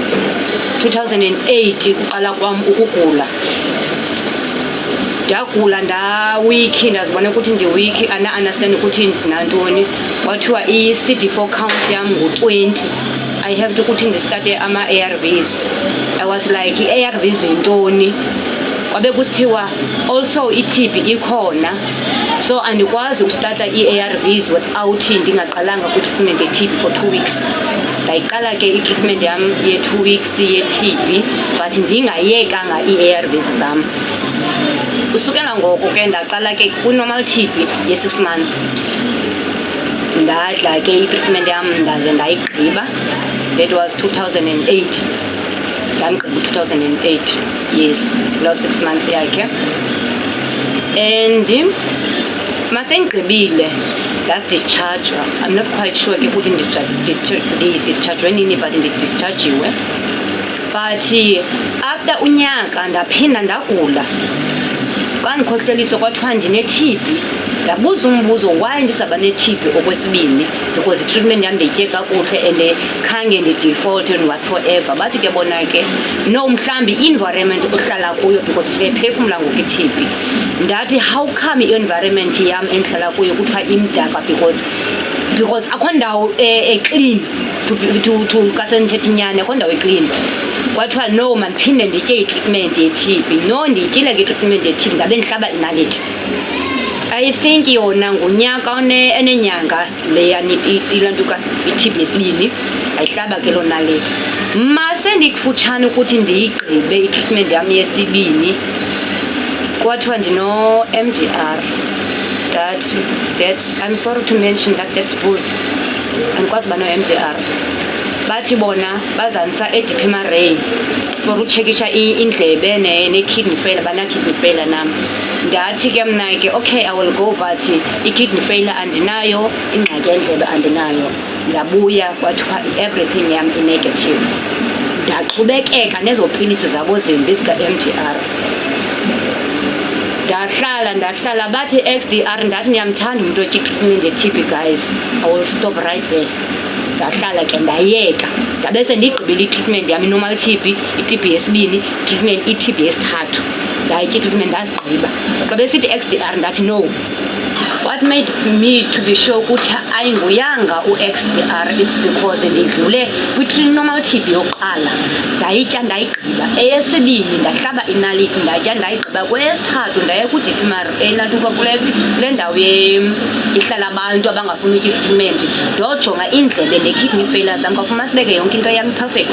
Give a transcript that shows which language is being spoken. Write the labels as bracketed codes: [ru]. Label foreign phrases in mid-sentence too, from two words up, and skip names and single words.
[xh] 2008 kuqala kwami ukugula. Ndagula weak ndazibona ukuthi ndi weak ana understand ukuthi ndinantoni. Kwathiwa i-CD4 count yami ngo20. [en] I have to [xh] ukuthi ndistarte ama ARVs. [en] I was like [xh] i-ARVs intoni. Kwabe kusithiwa also i-TB ikhona, so andikwazi ukustarta i-ARVs without ndingaqalanga ku-treatment ye-TB [en] for 2 weeks. [xh] Ndayiqala ke i-treatment yami ye-2 weeks ye-TB but ndingayekanga i-ARVs zam. Usukela ngoko ke ndaqala ke ku-normal TB ye-6 months. Ndadla ke i-treatment yami ndaze ndayigqiba. [en] That was 2008. [xh] Ndamgqiba 2008, yes, lo 6 months yakhe. [en] And masengqibile that discharge, I'm not quite sure [xh] ke ukuthi [en] discharge nini but ndidischargiwe. [xh] But after unyaka ndaphinda ndagula. Kandikhohleliswa kwathiwa ndine-TB. Ndabuza umbuzo why ndisaba ne-TB okwesibini, because i-treatment yami ndiyitye kakuhle and khange ndi-default [en] and whatsoever. [xh] Bathi ke bona ke no mhlambi i-environment ohlala kuyo because siyaphefumula ngoku i-TB. Ndathi [en] how come [xh] i-environment yami endihlala kuyo kuthiwa imdaka because akho ndawo clean to kasendithetha inyani, akho ndawo clean. Kwathiwa no mandiphinde nditye i-treatment ye-TB. No ndiyityile ke i-treatment ye-TB ndabe ndihlaba inaliti. I think yona ngunyaka enenyanga leya ilantuka i-TB yesibini ayihlaba ke lo naleti. Mase ndikufutshane ukuthi ndiyigqibe i-treatment yami yesibini kwathiwa ndino MDR. [en] That's I'm sorry to mention that's bull. [xh] Andikwazi bano MDR. Bathi bona bazanisa e-DP Maray for uchekisha indlebe ne-kidney failure, bana-kidney failure nami. Ndathi ke mna ke [en] okay I will go but [xh] i-kidney failure andinayo, ingxaki yendlebe andinayo. Ndabuya kwathiwa everything yami i-negative. Ndaqhubekeka nezopilisi zabo zimbi zika-MDR. Ndahlala bathi XDR ndathi ndiyamthanda umuntu otya i-treatment ye-TB guys, [en] I will stop right there. [xh] Ndahlala ke ndayeka ndabe sendigqibile i-treatment yami normal TB, i-TB yesibini, treatment i-TB yesithathu. Ndayitya i-treatment ndagqiba. Xa besithi XDR ndathi no. [en] What made me to be sure [xh] ukuthi ayinguyanga u-XDR, [en] it's because [xh] ndidlule kwi-normal TB yokuqala ndayitya ndayigqiba. Eyesibini ndahlaba inaliti ndatya ndayigqiba. Kweyesithathu ndaye ku-DP Maray elantuka kule ndawo ihlala abantu abangafuni utya i-treatment. Ndojonga indlebe ne-kidney failure zam kwafuma sibeke yonke into yami perfect.